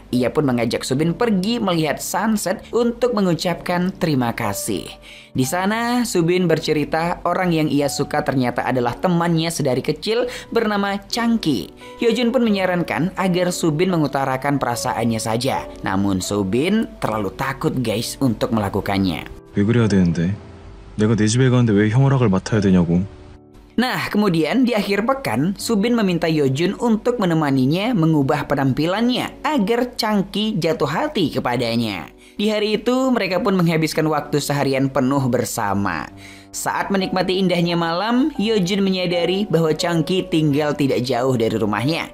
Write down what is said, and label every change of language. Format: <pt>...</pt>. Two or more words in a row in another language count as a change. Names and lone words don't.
<id>Ia pun mengajak Subin pergi melihat sunset untuk mengucapkan terima kasih. Di sana, Subin bercerita orang yang ia suka ternyata adalah temannya sedari kecil bernama Changki. Hyojun pun menyarankan agar Subin mengutarakan perasaannya saja. Namun Subin terlalu takut guys untuk melakukannya.</id> <ko>왜 그래야 되는데? 내가 내 집에 가는데 왜 형 허락을 맡아야 되냐고.</ko> <id>Nah, kemudian di akhir pekan, Subin meminta Hyojun untuk menemaninya mengubah penampilannya agar Changki jatuh hati kepadanya. Di hari itu, mereka pun menghabiskan waktu seharian penuh bersama. Saat menikmati indahnya malam, Hyojun menyadari bahwa Changki tinggal tidak jauh dari rumahnya.</id>